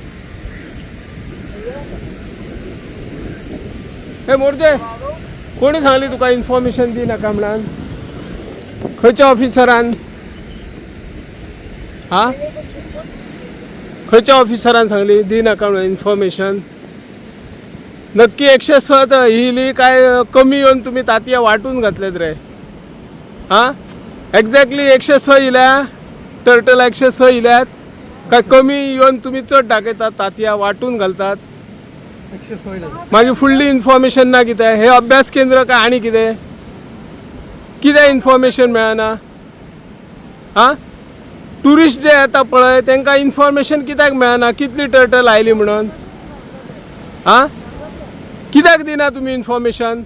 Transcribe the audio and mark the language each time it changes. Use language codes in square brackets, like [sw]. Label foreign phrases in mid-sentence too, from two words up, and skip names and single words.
[kok] हे मोरजे कोणी सांगली तुका इन्फॉर्मेशन दी नका म्हणून? खंयच्या ऑफिसरान? हा खंयच्या ऑफिसरान सांगली दी नका म्हणून इन्फॉर्मेशन? नक्की 107 हिली काय कमी येऊन तुम्ही तातया वाटून घातलेत रे? हा एक्झॅक्टली 106 इल्या टर्टल 106 इल्यात काय कमी येऊन तुम्ही चढ टाकतात तातया वाटून घालतात? 106 मागीर फुडली इन्फॉर्मेशन ना कितें? हे अभ्यास केंद्र काय आनी कितें? कितें इन्फॉर्मेशन मेळना? हा टुरिस्ट जे येता पळय तांकां इन्फॉर्मेशन कित्याक मेळना कितली टर्टल आयली म्हणून? हा कित्याक दिना तुमी इन्फॉर्मेशन?